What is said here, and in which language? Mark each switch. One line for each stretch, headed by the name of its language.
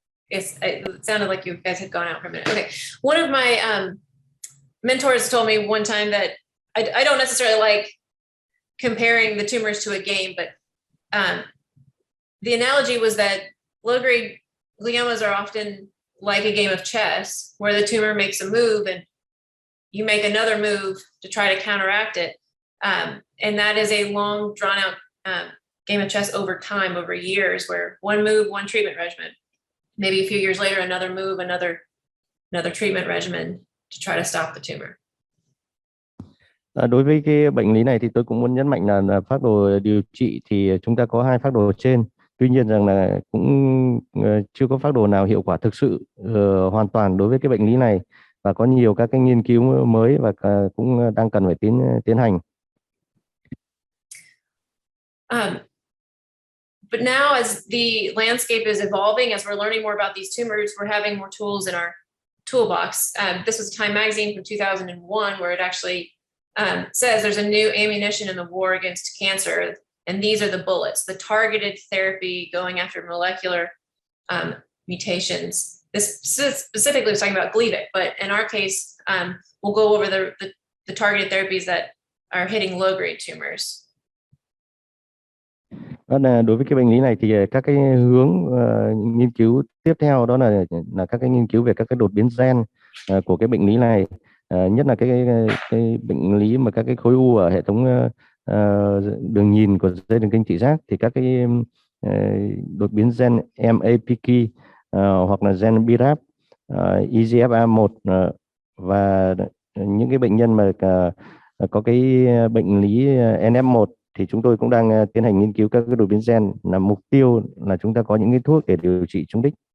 English: Yes, it sounded like you guys had gone out for a minute. Okay, one of my mentors told me one time that I don't necessarily like comparing the tumors to a game, but the analogy was that low-grade gliomas are often like a game of chess, where the tumor makes a move and you make another move to try to counteract it. And that is a long, drawn-out game of chess over time, over years, where one move, one treatment regimen. Maybe a few years later, another move, another treatment regimen to try to stop the tumor.
Vietnamese: Đối với cái bệnh lý này thì tôi cũng muốn nhấn mạnh là phác đồ điều trị thì chúng ta có hai phác đồ trên. Tuy nhiên rằng là cũng chưa có phác đồ nào hiệu quả thực sự hoàn toàn đối với cái bệnh lý này, và có nhiều các cái nghiên cứu mới và cũng đang cần phải tiến hành.
English: But now, as the landscape is evolving, as we're learning more about these tumors, we're having more tools in our toolbox. This was Time magazine from 2001, where it actually says there's a new ammunition in the war against cancer, and these are the bullets, the targeted therapy going after molecular mutations. This specifically was talking about Gleevec, but in our case, we'll go over the targeted therapies that are hitting low-grade tumors.
Vietnamese: Đối với cái bệnh lý này thì các cái hướng nghiên cứu tiếp theo đó là các cái nghiên cứu về các cái đột biến gen của cái bệnh lý này, nhất là cái bệnh lý mà các cái khối u ở hệ thống đường nhìn của dây thần kinh thị giác thì các cái đột biến gen MAPK hoặc là gen BRAF, EGFR1 và những cái bệnh nhân mà có cái bệnh lý NF1 thì chúng tôi cũng đang tiến hành nghiên cứu các cái đột biến gen, là mục tiêu là chúng ta có những cái thuốc để điều trị trúng đích.